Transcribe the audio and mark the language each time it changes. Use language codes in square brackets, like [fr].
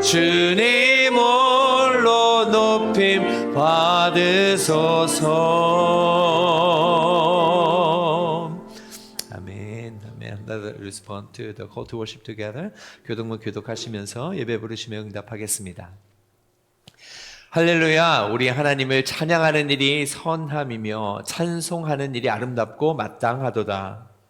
[ko] 주님 홀로 높임 받으소서. 아멘. 아멘. [en] Let's respond to the call to worship together. [ko] 교동문 교독하시면서 예배 부르시며 응답하겠습니다. 할렐루야. 우리 하나님을 찬양하는 일이 선함이며 찬송하는 일이 아름답고 마땅하도다.